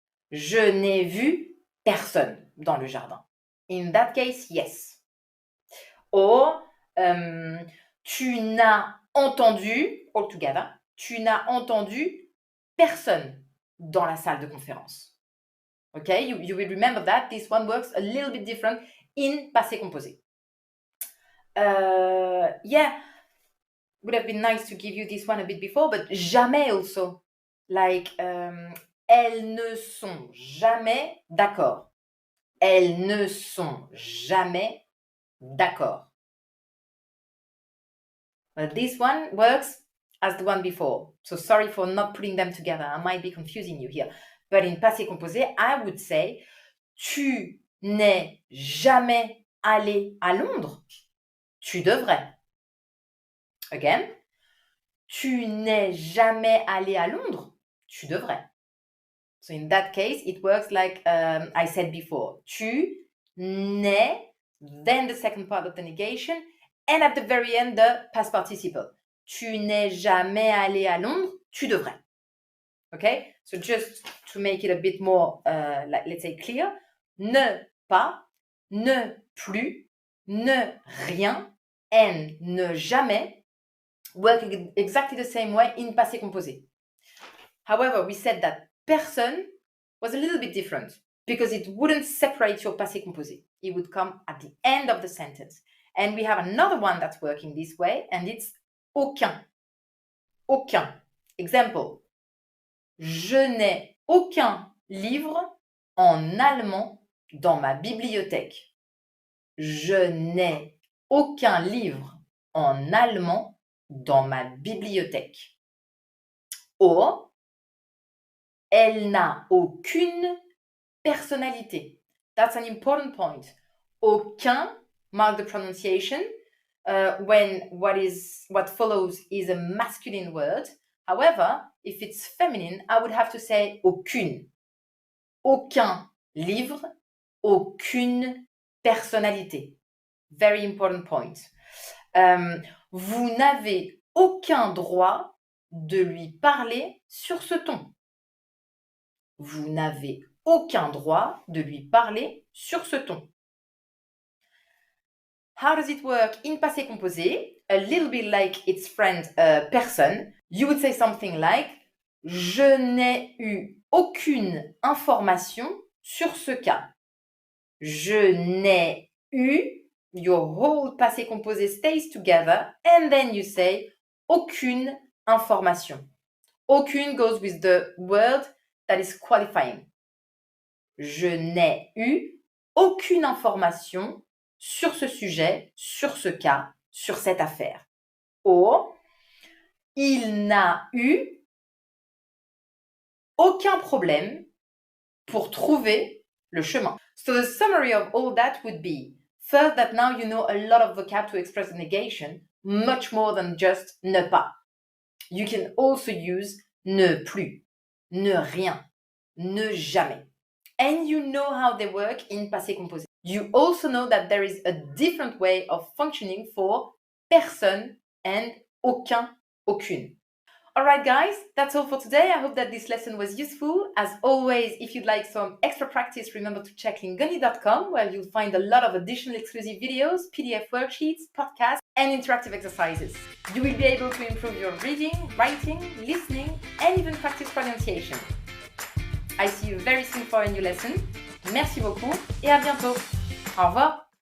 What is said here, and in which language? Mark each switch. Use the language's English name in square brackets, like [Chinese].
[French] Je n'ai vu personne dans le jardin. [English] In that case, yes. [French] Or, tu n'as entendu, all together, tu n'as entendu personne dans la salle de conférence. [English] Okay, you will remember that this one works a little bit different in passé composé. Yeah, would have been nice to give you this one a bit before, but jamais also. [French] Like, elles ne sont jamais d'accord. Elles ne sont jamais d'accord. [English] But this one works as the one before. So sorry for not putting them together. I might be confusing you here. But in passé composé, I would say [French] tu n'es jamais allé à Londres. Tu devrais. Again. Tu n'es jamais allé à Londres. Tu devrais. [English] So in that case, it works like I said before. Tu n'es, then the second part of the negation, and at the very end, the past participle. [French] Tu n'es jamais allé à Londres, tu devrais. [English] Okay? So just to make it a bit more, let's say, clear, ne pas, ne plus, ne rien, and ne jamais work exactly the same way in passé composé. However, we said that personne was a little bit different because it wouldn't separate your passé composé. It would come at the end of the sentence. And we have another one that's working this way, and it's aucun. [French] Aucun. Example. Je n'ai aucun livre en allemand dans ma bibliothèque. Je n'ai aucun livre en allemand dans ma bibliothèque. [English] Or, [French] elle n'a aucune personnalité. [English] That's an important point. Aucun, mark the pronunciation. when what follows is a masculine word. However, if it's feminine, I would have to say aucune. [French] Aucun livre, aucune personnalité. [English] Very important point. [French] Vous n'avez aucun droit de lui parler sur ce ton. Vous n'avez aucun droit de lui parler sur ce ton. [English] How does it work in passé composé? A little bit like its friend person. You would say something like [French] je n'ai eu aucune information sur ce cas. Je n'ai eu, [English] your whole passé composé stays together, and then you say aucune information. Aucune goes with the word that is qualifying. [French] Je n'ai eu aucune information sur ce sujet, sur ce cas, sur cette affaire. Or, il n'a eu aucun problème pour trouver le chemin. [English] So the summary of all that would be, first, that now you know a lot of vocab to express a negation, much more than just ne pas. You can also use ne plus, ne rien, ne jamais. And you know how they work in passé composé. You also know that there is a different way of functioning for personne and aucun, aucune. Alright guys, that's all for today. I hope that this lesson was useful. As always, if you'd like some extra practice, remember to check lingoni.com, where you'll find a lot of additional exclusive videos, PDF worksheets, podcasts, and interactive exercises. You will be able to improve your reading, writing, listening, and even practice pronunciation. I see you very soon for a new lesson. [French] Merci beaucoup et à bientôt. Au revoir.